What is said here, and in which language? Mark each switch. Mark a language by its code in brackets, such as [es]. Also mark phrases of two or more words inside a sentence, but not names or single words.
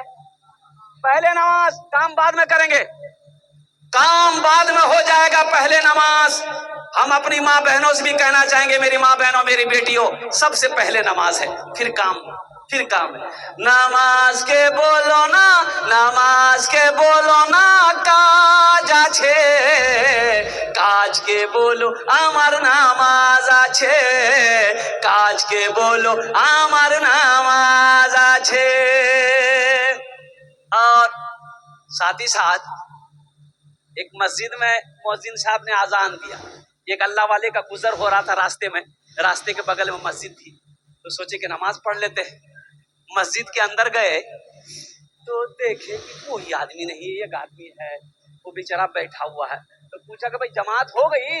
[ur] پہلے نماز، کام بعد میں کریں گے، کام بعد میں ہو جائے گا، پہلے نماز۔ ہم اپنی ماں بہنوں سے بھی کہنا چاہیں گے، میری ماں بہنوں، میری بیٹیوں، سب سے پہلے نماز ہے، پھر کام ہے۔ [bn] নামাজ কে বলো না, নামাজ কে বলো না কাজ আছে, কাজ কে বলো আমার নামাজ আছে, কাজ কে বলো আমার নামাজ আছে। [ur] اور ساتھ ہی ساتھ ایک مسجد میں مؤذن صاحب نے اذان دیا، ایک اللہ والے کا گزر ہو رہا تھا راستے میں، راستے کے بغل میں مسجد تھی، تو سوچے کہ نماز پڑھ لیتے ہیں۔ مسجد کے اندر گئے تو دیکھے کہ کوئی آدمی نہیں، ایک آدمی ہے وہ بیچارہ بیٹھا ہوا ہے، تو پوچھا کہ بھائی جماعت ہو گئی؟